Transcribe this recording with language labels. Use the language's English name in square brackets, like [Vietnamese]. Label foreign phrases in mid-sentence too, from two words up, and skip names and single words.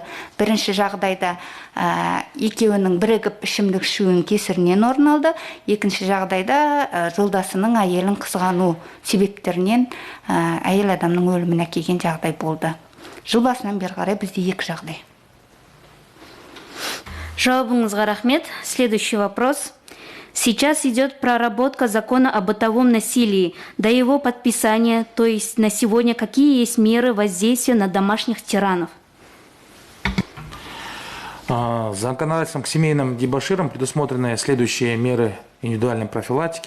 [Kazakh] Бірінші жағдайда екеуінің бірігіп ішімдік ішуінің кесірінен орын алды. Екінші жағдайда жолдасының әйелін қызғану себептерінен әйел адамның өліміне әкелген жағдай болды. Жыл басынан бері қарай бізде екі жағдай. Жауабыңызға рахмет. [Russian] Следующий вопрос. Сейчас идет проработка закона о бытовом насилии. До его подписания, то есть на сегодня, какие есть меры воздействия на домашних тиранов? Законодательством к семейным дебоширам предусмотрены следующие меры индивидуальной профилактики.